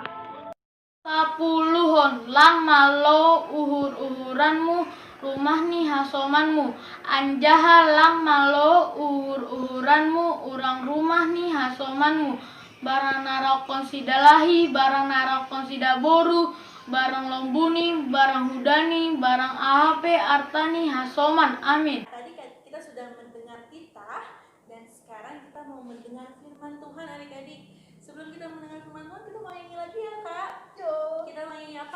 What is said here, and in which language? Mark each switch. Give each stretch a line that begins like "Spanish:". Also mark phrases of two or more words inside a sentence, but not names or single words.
Batak Simalungun: Sapuluhon lang malo uhur-uhuranmu rumah ni hasomanmu anjaha lang malo uhur-uhuranmu urang rumah ni hasomanmu barang narakon sidalahi barang narakon sidaboru barang lombuni barang hudani barang ahape artani hasoman amin.
Indonesian: Tadi kita sudah mendengar titah dan sekarang kita mau mendengar firman Tuhan adik-adik. Sebelum kita mendengar firman Tuhan, kita mau nyanyi lagi ya Kak. Kita mau nyanyi apa?